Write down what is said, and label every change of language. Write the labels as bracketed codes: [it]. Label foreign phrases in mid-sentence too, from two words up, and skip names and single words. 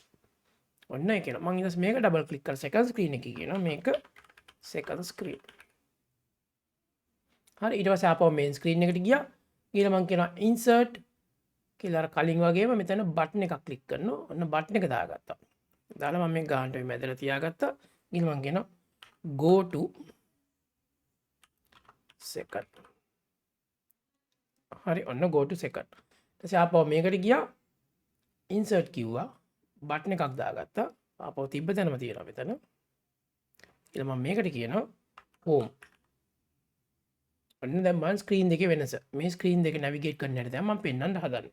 [si] ඔන්න ඒ කියනවා. මම ඊට පස්සේ මේක [en] double click [si] කරලා [en] second screen [si] එකේ කියනවා මේක [en] second screen. [si] හරි ඊට පස්සේ ආපහු [en] main screen [si] එකට ගියා. ගිහලා මම කියනවා insert කියලා අර කලින් වගේම මෙතන button එකක් click කරනවා. ඔන්න button එක දාගත්තා. දාලා මම මේ ගානට මේ මැදලා තියාගත්තා. ගිහලා මම කියනවා [en] go to second. [si] හරි ඔන්න [en] go to second. [si] ඊට පස්සේ ආපහු මේකට ගියා. insert කිව්වා. button එකක් දාගත්තා. ආපහු තිබ්බ තැනම තියෙනවා මෙතන. ඊළඟ මම මේකට කියනවා home. ඔන්න දැන් මම ස්ක්‍රීන් දෙකේ වෙනස. මේ ස්ක්‍රීන් දෙක නැවිගේට් කරන්න හැටි දැන් මම පෙන්වන්න හදන්නේ.